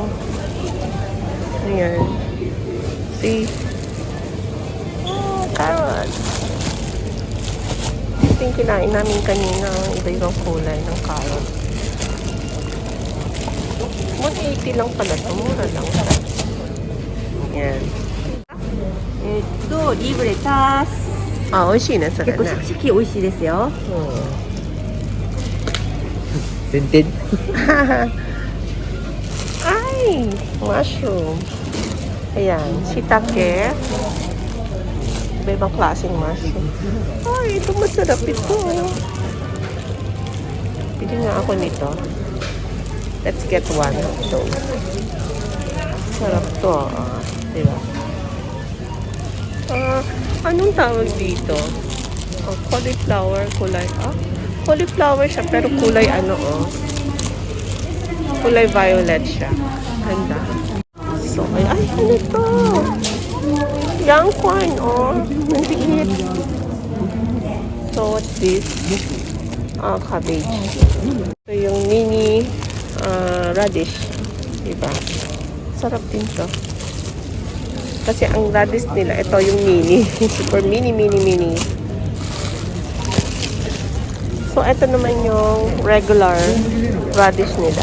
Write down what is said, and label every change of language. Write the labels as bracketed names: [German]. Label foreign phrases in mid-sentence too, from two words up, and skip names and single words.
[Filipino] Ayan. See? [English] Oh, carrots. [Filipino] Ito yung kinain namin kanina. Iba-ibang kulay ng carrots. 180 lang pala ito. Mura lang. Yan. [Japanese] リブレタス。あ、美味しいね、それね。結構シャキシャキ美味しいですよ。全然 [Filipino] Ay! Mushroom. Ayan, shiitake. Iba-ibang klaseng mushroom. Ay, ito masarap ito. Pili nga ako nito. [English] Let's get one of those. [Filipino] Sarap to. Diba? Anong tawag dito? Cauliflower, kulay. Cauliflower siya, pero kulay kulay violet siya. Ganda. So, ay, ano ito? [English] Young corn, nandiit. So, what's this? Cabbage. [Filipino] Ito yung mini radish. Diba? Sarap din to. Kasi ang radish nila, ito yung mini. Super mini. So, ito naman yung regular radish nila.